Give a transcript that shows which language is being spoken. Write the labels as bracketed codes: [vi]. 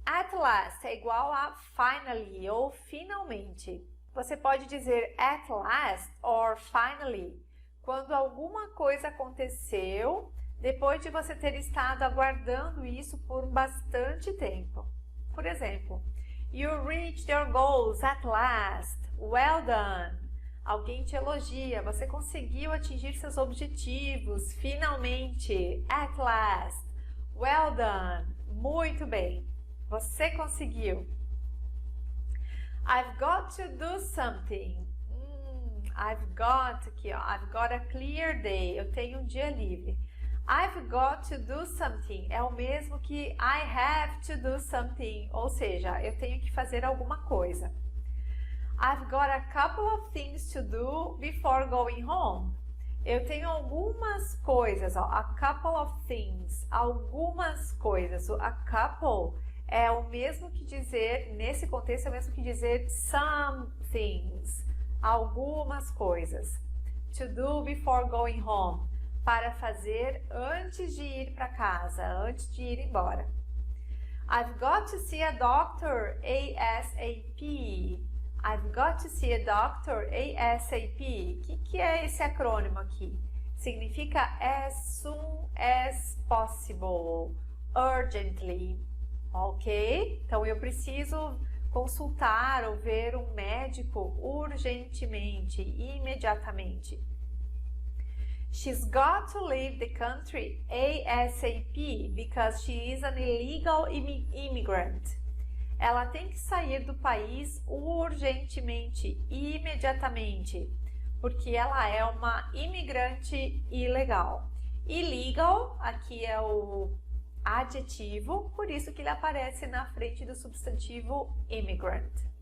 [en] At last [pt] é igual a finally ou finalmente. Você pode dizer [en] at last or finally [pt] quando alguma coisa aconteceu depois de você ter estado aguardando isso por bastante tempo. Por exemplo, [en] you reached your goals at last. Well done. [pt] Alguém te elogia. Você conseguiu atingir seus objetivos. Finalmente. [en] At last. Well done. [pt] Muito bem. Você conseguiu. [en] I've got to do something. I've got [pt] aqui, ó. [en] I've got a clear day. [pt] Eu tenho um dia livre. [en] I've got to do something [pt] é o mesmo que [en] I have to do something, [pt] ou seja, eu tenho que fazer alguma coisa. [en] I've got a couple of things to do before going home. [pt] Eu tenho algumas coisas, ó, [en] a couple of things, [pt] algumas coisas. A couple é o mesmo que dizer, nesse contexto é o mesmo que dizer [en] some things, [pt] algumas coisas. [en] To do before going home. [pt] Para fazer antes de ir para casa, antes de ir embora. [en] I've got to see a doctor ASAP. I've got to see a doctor ASAP. [pt] O que é esse acrônimo aqui? Significa [en] as soon as possible, urgently, ok? [pt] Então eu preciso consultar ou ver um médico urgentemente, imediatamente. [en] She's got to leave the country ASAP because she is an illegal immigrant. [pt] Ela tem que sair do país urgentemente, imediatamente, porque ela é uma imigrante ilegal. Illegal, aqui é o adjetivo, por isso que ele aparece na frente do substantivo immigrant.